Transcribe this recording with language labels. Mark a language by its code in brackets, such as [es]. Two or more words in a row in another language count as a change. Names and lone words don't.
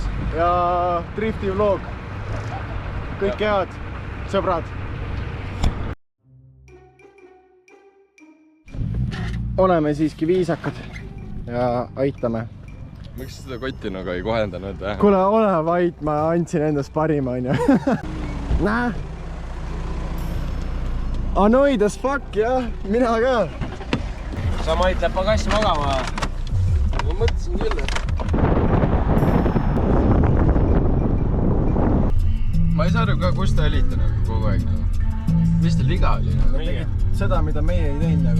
[et] ja drifti vlog. Kõike head, sõbrad. Oleme siiski viisakad ja aitame. Miks seda kotti nagu ei kohendanud? Kuule, ole vait, ma andsin endast parima, on ju. Näe. [en] Annoyed as fuck, [et] jah. Mina ka. Sa mõtled pagass magama. Ma mõtlesin küll. Ma ei saa aru ka, kus te olite nagu kogu aeg nagu. Mis teil viga oli nagu? Tegid seda, mida meie ei teinud nagu.